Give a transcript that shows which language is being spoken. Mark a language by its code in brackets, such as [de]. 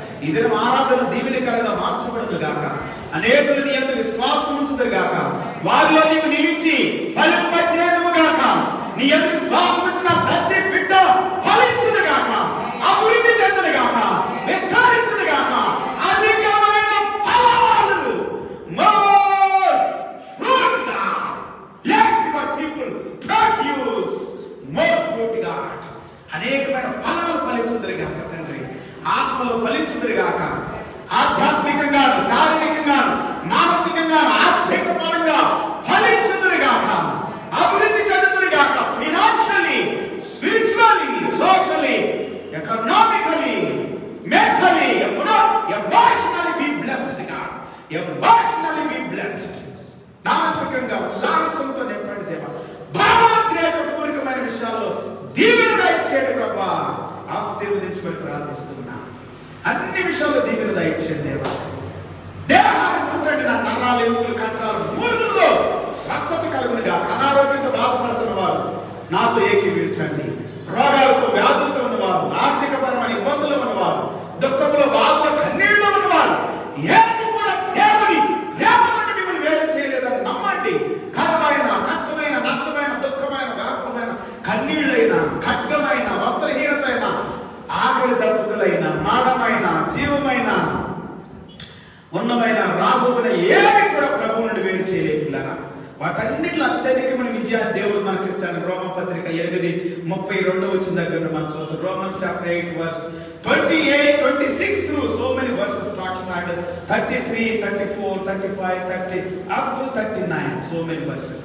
[te] ఈ దినం ఆరాధన దీవెనకరంగా మార్చబడును గాక. అనేకులు నీ యందు విశ్వాసం ఉంచుదురు గాక. వారిలో నీవు నిలిచి ఫలింపచేయుదువు గాక. నీ యందు విశ్వాసం ఉంచిన ప్రతి బిడ్డ ఫలించును గాక, అభివృద్ధి చెందును గాక, విస్తరించును గాక. అధికమైన ఫలాలు, [en] more fruit, God. Let your people produce more fruit, God. [te] అనేకమైన ఫలాలు ఫలించుదురు గాక తండ్రి. ఆత్మలు ఫలించుదురు గాక. ఆధ్యాత్మికంగా, శారీరకంగా, మానసికంగా, ఆర్థిక పరంగా ఫలించుదురు గాక, అభివృద్ధి చెందుదురు గాక. [en] Financially, spiritually, socially, economically, mentally, emotionally be blessed, God. Emotionally be blessed. [te] మానసికంగా ఉల్లాసంతో నింపండి దేవా. భావోద్రేకపూరితమైన విషయాల్లో దీవెన దయచేయండి ప్రభా. ఆశీర్వదించమని ప్రార్థిస్తున్నా. అన్ని విషయాల్లో దీవెన దయచేయండి దేవా. దేహాన్ని ముట్టండి. నా నరాలు, ఎముకలు, కండరాలు, మూలుగుల్లో స్వస్థత కలుగునుగా. అనారోగ్యంతో బాధపడుతున్న వారు నాతో ఏకీభవించండి. రోగాలతో, వ్యాధులతో ఉన్నవారు, ఆర్థికపరమైన ఇబ్బందులు ఉన్నవారు, దుఃఖంలో, బాధలో, కన్నీళ్ళలో ఉన్నవారు, ఏది కూడా దేవుని ప్రేమ నుండి మిమ్మల్ని వేరు చేయలేదని నమ్మండి. కరమైన, కష్టమైన, నష్టమైన, దుఃఖమైన, వ్యాపమైన, కన్నీళ్ళైన, ఖడ్గమైన, వస్త్రహీనతైన, ఆకలి దప్పుకులైన, మానమైన, జీవమైన, ఉన్నమైన, రాబోయిన ఏమి కూడా ప్రభువు నుండి వేరు చేయలేకుండా వాటన్నిటిలో అత్యధికమైన విజయాన్ని దేవుడు మనకిస్తాడు. రోమపత్రిక 8:32 వచ్చిన దగ్గర మనం చూస్తాం. [en] Romans chapter 8 verse 28, 26 through so many verses talking about 33, 34, 35, 30 up to 39, so many verses.